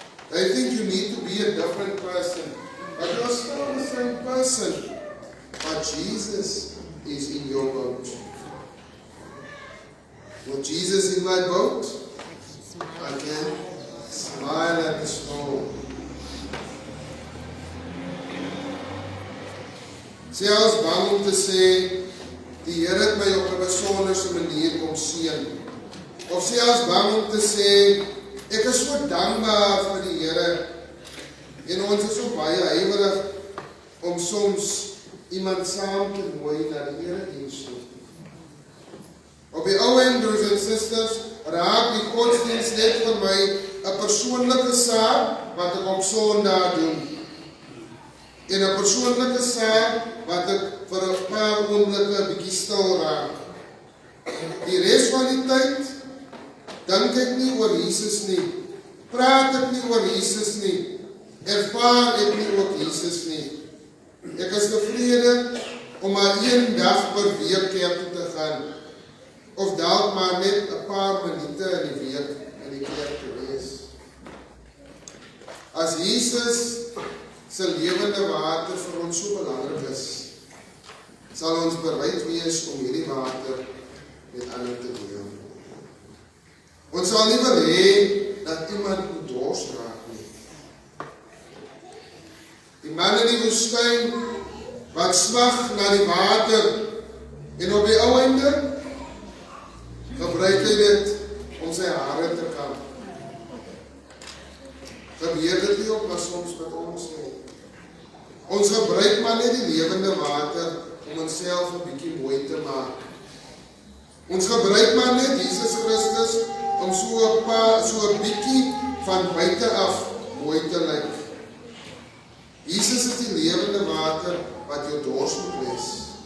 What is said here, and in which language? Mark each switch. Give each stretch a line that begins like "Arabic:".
English: They think you need to be a different person, but you're still the same person. But Jesus is in your boat. With Jesus in my boat, I can smile at the storm.
Afrikaans: Selfs bang om te sê, die Here het my op 'n besonderse manier kom seën. Of selfs bang om te sê, ek is so dankbaar vir die Here. En ons is so baie huiwerig om soms iemand saam te nooi na die erediens toe. Op die ou end, broers en susters, raak die godsdienst net vir my 'n persoonlike saak wat ek op Sondag doen. En 'n persoonlike saak wat ek vir 'n paar oomblikke 'n bietjie stil raak. Die res van die tyd dink ek nie oor Jesus nie. Praat ek nie oor Jesus nie. Ervaar ek nie ook Jesus nie. Ek is tevrede om maar een dag per week kerk toe te gaan. Of dalk maar net 'n paar minute in die week in die kerk te wees. As Jesus se lewende water vir ons so belangrik is, sal ons bereid wees om hierdie water met ander te deel. Ons sal nie wil hê dat iemand moet dors raak nie. Die man in die woestyn wat smag na die water En op die ou einde gebruik hy dit om sy hare te kam. Gebeur dit nie ook maar soms met ons nie. Ons gebruik maar net die lewende water om onsself 'n bietjie mooi te maak. Ons gebruik maar net Jesus Christus om so 'n bietjie van buite af mooi te lyk. Jesus is die lewende water wat jou dors moet les.